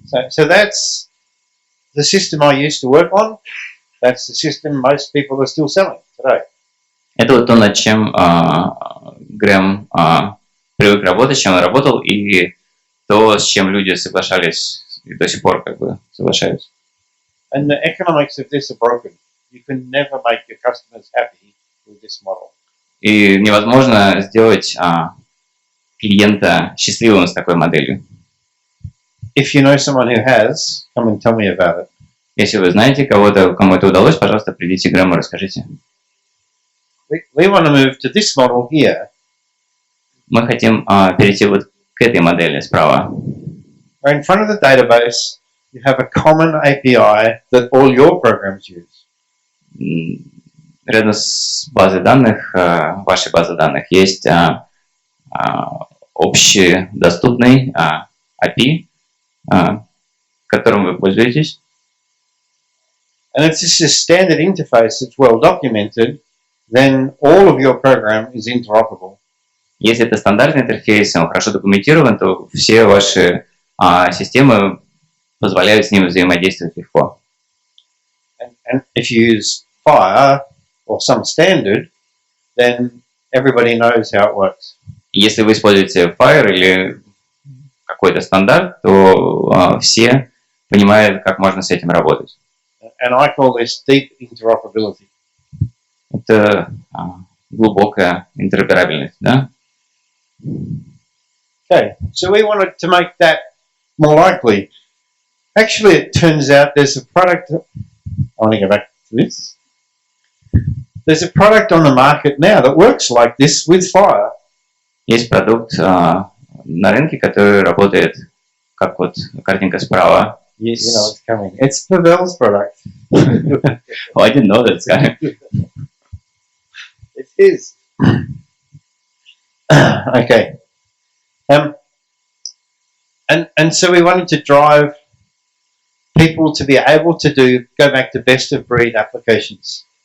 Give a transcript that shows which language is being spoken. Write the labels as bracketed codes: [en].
[en] So that's the system I used to work on. That's the system most people are still selling today. [ru] Это вот то, над чем Грэм привык работать, с чем он работал, и то, с чем люди соглашались и до сих пор как бы соглашаются. [en] And the economics of this are broken. You can never make your customers happy with this model. [ru] И невозможно сделать клиента счастливым с такой моделью. [en] If you know someone who has, come and tell me about it. [ru] Если вы знаете кого-то, кому это удалось, пожалуйста, придите к Грэму, расскажите. [en] we want to move to this model here. [ru] Мы хотим перейти вот к этой модели справа. [en] Where in front of the database, you have a common API that all your programs use. [ru] Рядом с базой данных, вашей базой данных, есть общедоступный API, которым вы пользуетесь. [en] And if this is a standard interface that's well documented, then all of your program is interoperable. [ru] Если это стандартный интерфейс, он хорошо документирован, то все ваши системы позволяют с ним взаимодействовать легко. [en] And if you use FHIR or some standard, then everybody knows how it works. [ru] Если вы используете FHIR или какой-то стандарт, то все понимают, как можно с этим работать. [en] And I call this deep interoperability. [ru] Это глубокая интероперабельность, да? [en] Okay, so we wanted to make that more likely. Actually, it turns out there's a product. I want to go back to this. There's a product on the market now that works like this with FHIR. [ru] Есть продукт на рынке, который работает, как вот картинка справа. [en] You know it's coming. It's Pavel's product. Oh, I didn't know that's coming. It is. Okay. And so we wanted to drive people to be able to go back to best of breed applications.